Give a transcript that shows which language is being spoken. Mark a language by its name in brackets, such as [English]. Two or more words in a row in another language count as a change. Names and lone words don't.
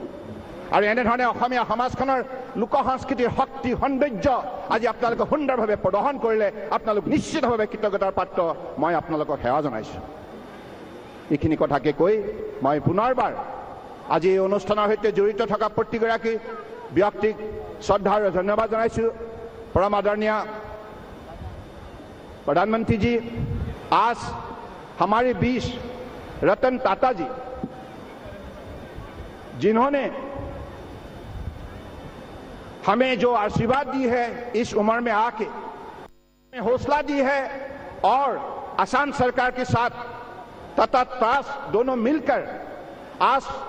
[Assamese] আৰু এনেধৰণে অসমীয়া সমাজখনৰ লোক সংস্কৃতিৰ শক্তি, সৌন্দৰ্য আজি আপোনালোকে সুন্দৰভাৱে প্ৰদৰ্শন কৰিলে আপোনালোক নিশ্চিতভাৱে কৃতজ্ঞতাৰ পাত্ৰ। মই আপোনালোকক সেৱা জনাইছোঁ। এইখিনি কথাকে কৈ মই পুনৰবাৰ আজি এই অনুষ্ঠানৰ সৈতে জড়িত থকা প্ৰতিগৰাকী ব্যক্তিক শ্ৰদ্ধা আৰু ধন্যবাদ জনাইছোঁ। [Hindi] परम आदरणीय प्रधानमंत्री जी, आज हमारे बीच रतन टाटा जी, जिन्होंने हमें जो आशीर्वाद दी है इस उम्र में आके, हौसला दी है, और असम सरकार के साथ तथा त्रास दोनों मिलकर आज